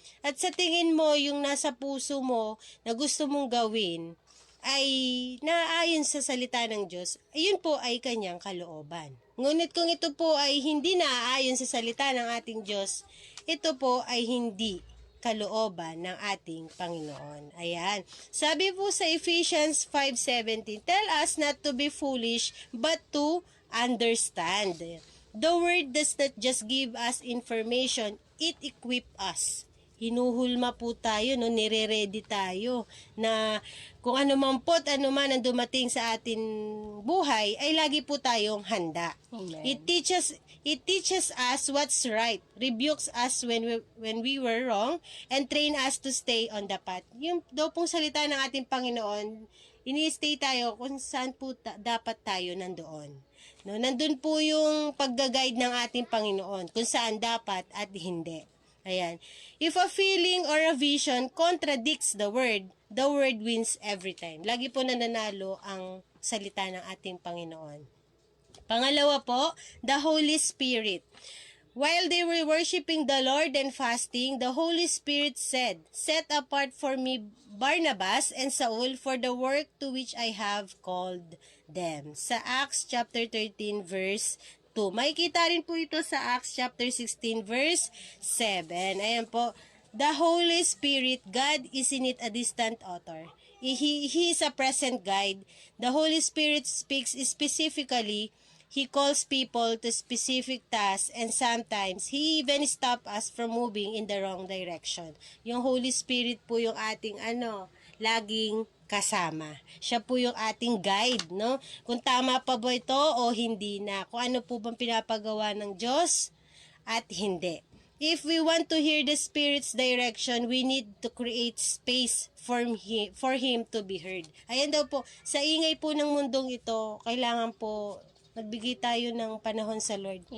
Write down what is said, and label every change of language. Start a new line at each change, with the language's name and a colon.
Filipino: At sa tingin mo, yung nasa puso mo na gusto mong gawin, ay naaayon sa salita ng Diyos, ayun po ay kanyang kalooban. Ngunit kung ito po ay hindi naaayon sa salita ng ating Diyos, ito po ay hindi kalooban ng ating Panginoon. Ayan. Sabi po sa
English: Ephesians 5:17, tell us not to be foolish, but to understand. The word does not just give us information, it equips us.
Filipino: Hinuhulma po tayo, no, nire-ready tayo na kung ano man po't ano man ang dumating sa atin buhay, ay lagi po tayong handa. Amen.
English: It teaches us what's right, rebukes us when we were wrong, and train us to stay on the path.
Filipino: Yung daw pong salita ng ating Panginoon, ini-stay tayo kung saan po dapat tayo nandoon. No, nandun po yung pagga-guide ng ating Panginoon, kung saan dapat at hindi. Ayan.
English: If a feeling or a vision contradicts the word wins every time.
Filipino: Lagi po nananalo ang salita ng ating Panginoon. Pangalawa po,
English: the Holy Spirit. While they were worshiping the Lord and fasting, the Holy Spirit said, set apart for me Barnabas and Saul for the work to which I have called them.
Filipino: Sa Acts chapter 13 verse 2. Makikita rin po ito sa Acts chapter 16 verse 7. Ayan po.
English: The Holy Spirit, God isn't it a distant author. He is a present guide. The Holy Spirit speaks specifically. He calls people to specific tasks, and sometimes He even stops us from moving in the wrong direction.
Filipino: Yung Holy Spirit po yung ating laging kasama. Siya po yung ating guide, no? Kung tama pa ba ito o hindi na. Kung ano po bang pinapagawa ng Diyos at hindi.
English: If we want to hear the Spirit's direction, we need to create space for Him to be heard.
Filipino: Ayan daw po, sa ingay po ng mundong ito, kailangan po magbigay tayo ng panahon sa Lord.